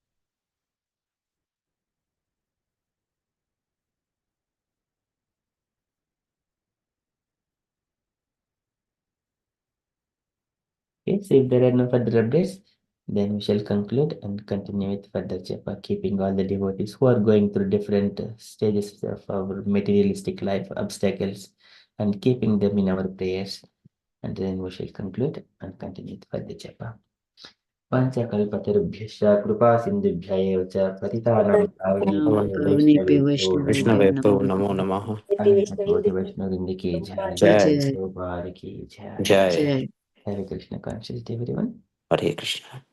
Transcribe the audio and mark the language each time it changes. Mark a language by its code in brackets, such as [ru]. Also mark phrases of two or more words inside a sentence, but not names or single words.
[en] Okay, so if there are no further updates, then we shall conclude and continue with further japa, keeping all the devotees who are going through different stages of our materialistic life, obstacles, and keeping them in our prayers. And then we shall conclude and continue with further japa. [sa] पंचकल्पतरुभ्यश्च कृपा सिन्धुभ्य एव च पतितानां पावनेभ्यो वैष्णवेभ्यो वैष्णवे नमो नमो नमः। नमः। [hi] वैष्णव की जय जय जय प्रभुपाद की जय जय जय [en] हरे कृष्ण conscious day everyone [hi] हरे कृष्ण।